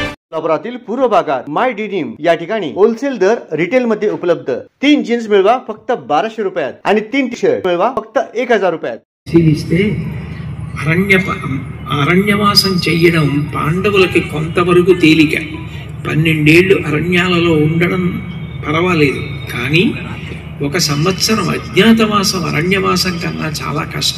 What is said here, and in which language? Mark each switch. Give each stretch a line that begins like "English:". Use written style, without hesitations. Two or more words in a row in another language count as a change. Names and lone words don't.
Marathi: कोल्हापुरातील पूर्व भागात माय डिनिम या ठिकाणी होलसेल दर रिटेल मध्ये उपलब्ध। 3 जीन्स मिळवा फक्त 1200 रुपयात आणि 3 टी शर्ट मिळवा फक्त 1000 रुपयात।
Telugu: అరణ్యవాసం చెయ్యడం పాండవులకి కొంతవరకు తేలిక। 12 ఏళ్ళు అరణ్యాలలో ఉండడం పర్వాలేదు, కానీ 1 సంవత్సరం అజ్ఞాతవాసం అరణ్యవాసం కన్నా చాలా కష్టం।